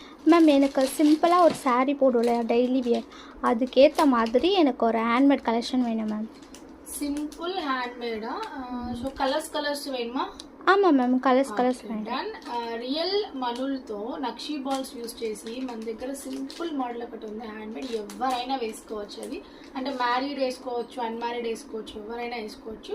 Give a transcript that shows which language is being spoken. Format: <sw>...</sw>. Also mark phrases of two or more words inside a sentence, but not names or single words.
<ta>மேம் எனக்கு சிம்பிளாக ஒரு saree போடும்ல</ta> <en>daily wear,</en> <ta>அதுக்கேற்ற மாதிரி எனக்கு ஒரு</ta> <en>handmade collection</en> <ta>வேணும் மேம்.</ta> <en>simple hand made? so colors</en> <te>వేయమా? ఆమాం మ్యామ్, కలర్స్ వేయండి. రియల్ మనులతో నక్షీ</te> <en>balls use</en> <te>చేసి మన దగ్గర</te> <en>simple model</en> <te>ఒకటి ఉంది</te> <en>hand made.</en> <te>ఎవరైనా వేసుకోవచ్చు. అది అంటే మ్యారీడ్ వేసుకోవచ్చు, అన్మ్యారీడ్ వేసుకోవచ్చు, ఎవరైనా వేసుకోవచ్చు.</te>